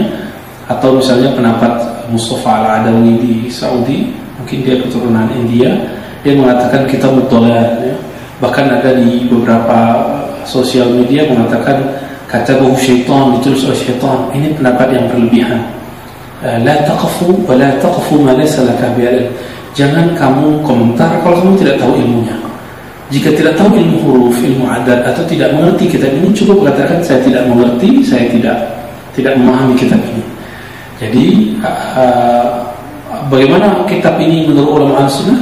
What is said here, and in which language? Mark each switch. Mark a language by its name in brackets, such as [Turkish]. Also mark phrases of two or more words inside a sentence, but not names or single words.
[Indonesian] Atau misalnya pendapat Mustafa Al-Adawi di Saudi, mungkin dia keturunan India, dia mengatakan kitab mudhalal, ya. Bahkan ada di beberapa sosial media mengatakan [Arabic] كتبه شيطان, [Indonesian] ditulis oleh syaitan. Ini pendapat yang berlebihan. [Arabic] لا تقف ولا تقف ما ليس لك بعلم. [Indonesian] Jangan kamu komentar kalau kamu tidak tahu ilmunya. Jika tidak tahu ilmu huruf, ilmu adat, atau tidak mengerti kitab ini, cukup katakan saya tidak mengerti, saya tidak memahami kitab ini. Jadi bagaimana kitab ini menurut ulama Ahlussunnah?